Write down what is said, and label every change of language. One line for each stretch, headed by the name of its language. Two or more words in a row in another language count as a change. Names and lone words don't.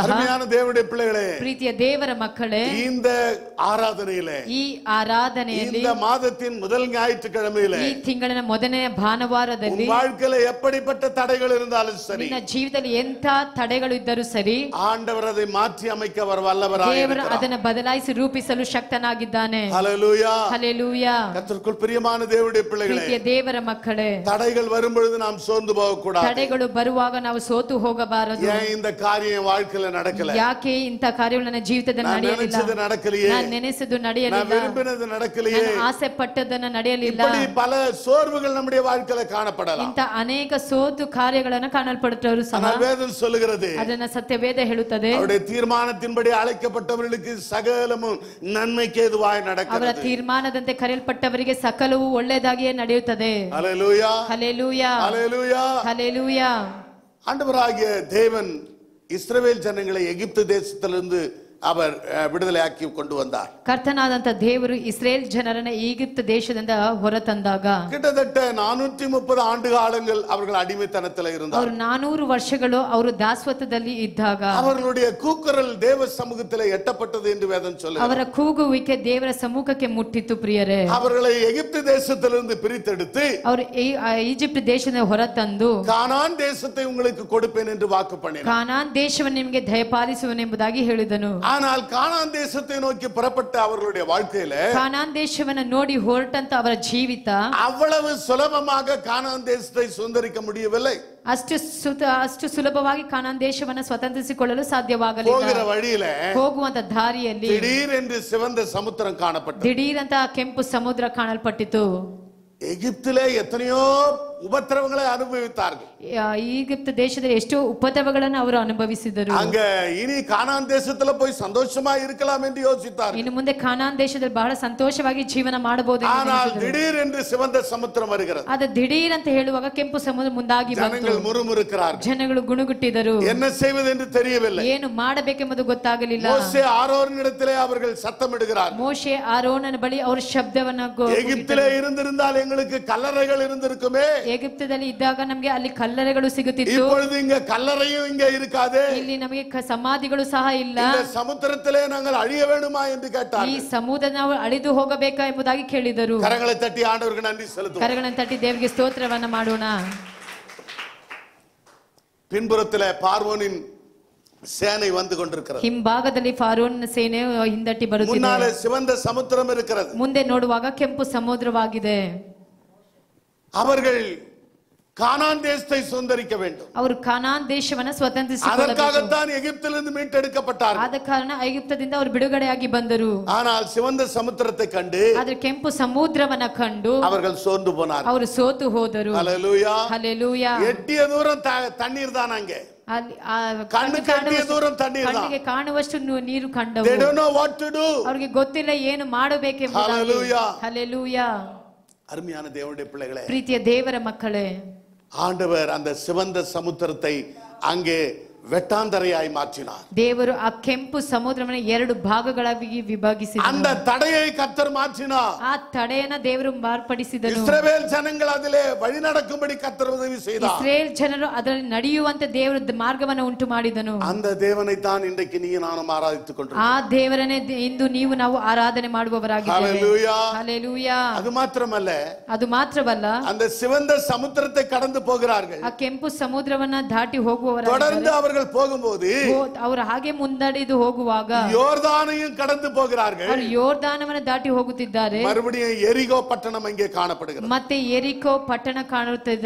Tamil: அருமையான தேவனுடைய பிள்ளைகளே,
Kannada: ಪ್ರೀತಿಯ ದೇವರ ಮಕ್ಕಳೇ,
Tamil: இந்த ஆராதனையிலே,
Kannada: ಈ ಆರಾಧನೆಯಲ್ಲಿ,
Tamil: இந்த மாதத்தின் முதல் ஞாயிற்றுக்கிழமையிலே,
Kannada: ಈ ತಿಂಗಳಿನ ಮೊದಲನೆಯ ಭಾನುವಾರದಲ್ಲಿ
Tamil: உன் வாழ்க்கையில எப்படிப்பட்ட தடைகள் இருந்தாலும் சரி,
Kannada: ನಿನ್ನ ಜೀವಿತದಲ್ಲಿ ಎಂಥ ತಡೆಗಳು ಇದ್ದರೂ ಸರಿ,
Tamil: ஆண்டவர் அதை மாற்றி அமைக்க அவர் வல்லவராய்
Kannada: ದೇವರು
Tamil: இருக்கிறார்.
Kannada: ಅದನ್ನು ಬದಲಾಯಿಸಿ ರೂಪಿಸಲು ಶಕ್ತನಾಗಿದ್ದಾನೆ.
Tamil: ஹalleluya.
Kannada: ಹಲ್ಲೆಲೂಯಾ.
Tamil: கர்த்தருக்குள் பிரியமான தேவனுடைய பிள்ளைகளே,
Kannada: ಪ್ರೀತಿಯ ದೇವರ ಮಕ್ಕಳೇ,
Tamil: தடைகள் வரும்பொழுது நாம் சோர்ந்து போக கூடாது.
Kannada: ತಡೆಗಳು ಬರುವಾಗ ನಾವು ಸೋತು ಹೋಗಬಾರದು.
Tamil: ஏன் இந்த காரியம் வாழ்க்கையில நடக்கல?
Kannada: ಯಾಕೆ ಇಂಥ ಕಾರ್ಯಗಳು ನನ್ನ ಜೀವಿತದಲ್ಲಿ
Tamil: நான்
Kannada: ನಡೆಯಲಿಲ್ಲ?
Tamil: நினைச்சது நடக்கலையே,
Kannada: ನಾನು ನೆನೆಸಿದ್ದು
Tamil: நான்
Kannada: ನಡೆಯಲಿಲ್ಲ,
Tamil: விரும்பினது நடக்கலையே,
Kannada: ನಾನು ಆಸೆ ಪಟ್ಟದನ್ನ ನಡೆಯಲಿಲ್ಲ.
Tamil: இப்படி பல சோர்வுகள் நம்முடைய வாழ்க்கையில காணப்படலாம்.
Kannada: ಇಂಥ ಅನೇಕ ಸೋತು ಕಾರ್ಯಗಳನ್ನು ಕಾಣಲ್ಪಡುತ್ತವರು ಸಹ,
Tamil: ஆனால் வேதம் சொல்லுகிறது,
Kannada: ಅದನ್ನ ಸತ್ಯವೇದ ಹೇಳುತ್ತದೆ,
Tamil: அவருடைய தீர்மானத்தின்படி அழைக்கப்பட்டவர்களுக்கு சகலமும் நன்மைக்கு ஏதுவாய்
Kannada: ಅವರ
Tamil: நடக்கிறது.
Kannada: ತೀರ್ಮಾನದಂತೆ ಕರೆಯಲ್ಪಟ್ಟವರಿಗೆ ಸಕಲವೂ ಒಳ್ಳೆಯದಾಗಿಯೇ ನಡೆಯುತ್ತದೆ.
Tamil: ஹalleluya.
Kannada: ಹಲ್ಲೆಲೂಯಾ.
Tamil: ஹalleluya.
Kannada: ಹಲ್ಲೆಲೂಯಾ.
Tamil: ஆண்டவராகிய தேவன் இஸ்ரவேல் ஜனங்களை எகிப்து தேசத்திலிருந்து அவர் விடுதலையாக்கி கொண்டு வந்தார்.
Kannada: ಕರ್ತನಾದಂತ ದೇವರು ಇಸ್ರೇಲ್ ಜನರನ್ನ ಈಜಿಪ್ಟ್ ದೇಶದಿಂದ ಹೊರತಂದಾಗ
Tamil: கிட்டத்தட்ட 430 ஆண்டு காலங்கள் அவர்கள் அடிமைத்தனத்தில் இருந்தார்.
Kannada: ಅವರು 400 ವರ್ಷಗಳು ಅವರು ದಾಸ್ವತದಲ್ಲಿ ಇದ್ದಾಗ
Tamil: அவர்களுடைய கூக்குரல் தேவ சமூகத்தில் எட்டப்பட்டது என்று வேதம் சொல்லுகிறது.
Kannada: ಅವರ ಕೂಗುವಿಕೆ ದೇವರ ಸಮ್ಮುಖಕ್ಕೆ ಮುಟ್ಟಿತು. ಪ್ರಿಯರೇ,
Tamil: அவர்களை எகிப்து தேசத்திலிருந்து பிரித்தெடுத்து
Kannada: ಅವರು ಈಜಿಪ್ಟ್ ದೇಶದಿಂದ ಹೊರತಂದು
Tamil: கானான் தேசத்தை உங்களுக்கு கொடுப்பேன் என்று வாக்கு பண்ணினார்.
Kannada: ಕಾನಾನ್ ದೇಶವನ್ನು ನಿಮಗೆ ದಯಪಾಲಿಸುವನೆಂಬುದಾಗಿ ಹೇಳಿದನು.
Tamil: ஆனால் கானான் தேசத்தை நோக்கி புறப்பட்ட அவர்களுடைய வாழ்க்கையில
Kannada: ಕಾನಾನ್ ದೇಶವನ್ನು ನೋಡಿ ಹೊರಟಂತ ಅವರ ಜೀವಿತ
Tamil: அவ்வளவு சுலபமாக கானான் தேசத்தை சுதந்திரிக்க முடியவில்லை.
Kannada: ಅಷ್ಟು ಸುಲಭವಾಗಿ ಕಾನಾನ್ ದೇಶವನ್ನು ಸ್ವತಂತ್ರಿಸಿಕೊಳ್ಳಲು ಸಾಧ್ಯವಾಗಲಿಲ್ಲ.
Tamil: போகிற வழியில
Kannada: ಹೋಗುವಂತ ದಾರಿಯಲ್ಲಿ
Tamil: திடீர் என்று சிவந்த சமுத்திரம் காணப்பட்டது.
Kannada: ದಿಢೀರಂತ ಕೆಂಪು ಸಮುದ್ರ ಕಾಣಲ್ಪಟ್ಟಿತು.
Tamil: எகிப்திலே எத்தனையோ உபத்திரவங்களை அனுபவித்தார்கள்.
Kannada: ಈಜಿಪ್ಟ್ ದೇಶದಲ್ಲಿ ಎಷ್ಟೋ ಉಪದ್ರವಗಳನ್ನು ಅವರು ಅನುಭವಿಸಿದರು.
Tamil: அங்க இனி கானான் தேசத்துல போய் சந்தோஷமா இருக்கலாம் என்று யோசித்தார்கள்.
Kannada: ಇನ್ನು ಮುಂದೆ ಕಾನಾನ್ ದೇಶದಲ್ಲಿ ಬಹಳ ಸಂತೋಷವಾಗಿ ಜೀವನ ಮಾಡಬಹುದು.
Tamil: ஆனால் திடீர் என்று சிவந்த சமுத்திரம் வருகிறது.
Kannada: ಅದು ದಿಢೀರ್ ಅಂತ ಹೇಳುವಾಗ ಕೆಂಪು ಸಮುದ್ರ ಮುಂದಾಗಿ ಬಂತು.
Tamil: ஜனங்கள் முறுமுறுக்கிறார்கள்.
Kannada: ಜನಗಳು ಗುಣಗುಟ್ಟಿದರು.
Tamil: என்ன செய்வது என்று தெரியவில்லை.
Kannada: ಏನು ಮಾಡಬೇಕೆಂಬುದು ಗೊತ್ತಾಗಲಿಲ್ಲ.
Tamil: மோசே ஆரோனிடத்திலே அவர்கள் சத்தமிடுகிறார்கள்.
Kannada: ಮೋಶೆ ಆರೋನನ ಬಳಿ ಅವರು ಶಬ್ದವನ್ನ
Tamil: எகிப்திலே இருந்திருந்தால் எங்களுக்கு கல்லறைகள் இருந்திருக்குமே.
Kannada: ಎಗಿಪ್ತದಲ್ಲಿ ಇದ್ದಾಗ ನಮಗೆ ಅಲ್ಲಿ ಕಲ್ಲರೆಗಳು ಸಿಗುತ್ತಿತ್ತು.
Tamil: இப்பொழுது இங்க கல்லறையும் இங்க இருக்காது.
Kannada: ಇಲ್ಲಿ ನಮಗೆ ಸಮಾಧಿಗಳು ಸಹ ಇಲ್ಲ.
Tamil: இந்த சமுத்திரத்திலே நாங்கள் அழிய வேண்டுமா என்று கேட்டார்கள்.
Kannada: ಈ ಸಮುದ್ರ ನಾವು ಅಳಿದು ಹೋಗಬೇಕಾ ಎಂಬುದಾಗಿ ಕೇಳಿದರು.
Tamil: கரங்களை தட்டி ஆண்டவருக்கு நன்றி செலுத்துவோம்.
Kannada: ಕರಗಳನ್ನು ತಟ್ಟಿ ದೇವರಿಗೆ ಸ್ತೋತ್ರವನ್ನ ಮಾಡೋಣ.
Tamil: பின்புறத்திலே பார்வோனின் சேனை வந்து கொண்டிருக்கிறது.
Kannada: ಹಿಂಭಾಗದಲ್ಲಿ ಫಾರೋನ್ ಸೇನೆ ಹಿಂದಟ್ಟಿ ಬರುತ್ತಿದೆ.
Tamil: முன்னாலே சிவந்த சமுத்திரம் இருக்கிறது.
Kannada: ಮುಂದೆ ನೋಡುವಾಗ ಕೆಂಪು ಸಮುದ್ರವಾಗಿದೆ.
Tamil: அவர்கள் கானான் தேசத்தை சுதந்தரிக்க வேண்டும்.
Kannada: ಅವರು ಕಾನಾನ್ ದೇಶವನ್ನು ಸ್ವತಂತ್ರಿಸಿಕೊಳ್ಳಬೇಕು.
Tamil: அதற்காகத்தான் எகிப்திலிருந்து மீட்டெடுக்கப்பட்டார்கள்.
Kannada: ಆದ ಕಾರಣ ಐಗುಪ್ತದಿಂದ ಅವರು ಬಿಡುಗಡೆಯಾಗಿ ಬಂದರು.
Tamil: ஆனால் சிவந்த சமுத்திரத்தை கண்டு,
Kannada: ಆದರೆ ಕೆಂಪು ಸಮುದ್ರವನ್ನ ಕಂಡು
Tamil: அவர்கள் சோர்ந்து போனார்கள்.
Kannada: ಅವರು ಸೋತು ಹೋದರು.
Tamil: ஹல்லேலூயா.
Kannada: ಹಲ್ಲೆಲೂಯಾ.
Tamil: எட்டிய தூரம் தண்ணீர் தான் அங்கே.
Kannada: ಕಣ್ಣಿಗೆ ಕಾಣುವಷ್ಟು ನೀರು ಕಂಡವು.
English: They don't know what to do.
Kannada: ಅವರಿಗೆ ಗೊತ್ತಿಲ್ಲ ಏನು ಮಾಡಬೇಕೆಂಬುದಾಗಿ. ಹಲ್ಲೆಲೂಯಾ. ಹಲ್ಲೆಲೂಯಾ.
Tamil: அருமையான தேவனுடைய பிள்ளைகளே,
Kannada: ಪ್ರೀತಿಯ ದೇವರ ಮಕ್ಕಳೇ,
Tamil: ஆண்டவர் அந்த சிவந்த சமுத்திரத்தை அங்கே வெட்டாந்தரையாய் மாற்றினார்.
Kannada: ದೇವರು ಆ ಕೆಂಪು ಸಮುದ್ರವನ್ನು ಎರಡು ಭಾಗಗಳಾಗಿ ವಿಭಾಗಿಸಿದರು.
Tamil: அந்த தடையை கர்த்தர் மாற்றினார்.
Kannada: ಆ ತಡೆಯನ್ನ ದೇವರು ಮಾರ್ಪಡಿಸಿದನು.
Tamil: இஸ்ரவேல் ஜனங்கள் அதிலே வழி நடக்கும்படி கர்த்தர் உதவி செய்தார்.
Kannada: ಇಸ್ರೇಲ್ ಜನರು ಅದರಲ್ಲಿ ನಡೆಯುವಂತೆ ದೇವರು ಮಾರ್ಗವನ್ನು ಉಂಟು ಮಾಡಿದನು.
Tamil: அந்த தேவனை தான் இன்றைக்கு நீ நானும் ஆராதித்துக் கொண்டிருக்கிறோம்.
Kannada: ಆ ದೇವರನ್ನೇ ಇಂದು ನೀವು ನಾವು ಆರಾಧನೆ ಮಾಡುವವರಾಗಿದ್ದೇವೆ.
Tamil: ஹல்லேலூயா.
Kannada: ಹಲ್ಲೆಲೂಯಾ.
Tamil: அது மாத்திரமல்ல,
Kannada: ಅದು ಮಾತ್ರವಲ್ಲ,
Tamil: அந்த சிவந்த சமுத்திரத்தை கடந்து போகிறார்கள்.
Kannada: ಆ ಕೆಂಪು ಸಮುದ್ರವನ್ನ ದಾಟಿ ಹೋಗುವವರಾಗಿದ್ದಾರೆ.
Tamil: தொடர்ந்து அவர்கள் போகும்போது
Kannada: ಅವರು ಹಾಗೆ ಮುಂದಡಿದು ಹೋಗುವಾಗ
Tamil: யோர்தானையும் கடந்து போகிறார்கள்.
Kannada: ಅವರು ಯೋರ್ದಾನವನ್ನು ದಾಟಿ ಹೋಗುತ್ತಿದ್ದಾರೆ.
Tamil: மறுபடியும் எரிகோ பட்டணம் அங்கே காணப்படுகிறது.
Kannada: ಮತ್ತೆ ಎರಿಕೋ ಪಟ್ಟಣ ಕಾಣುತ್ತಿದೆ.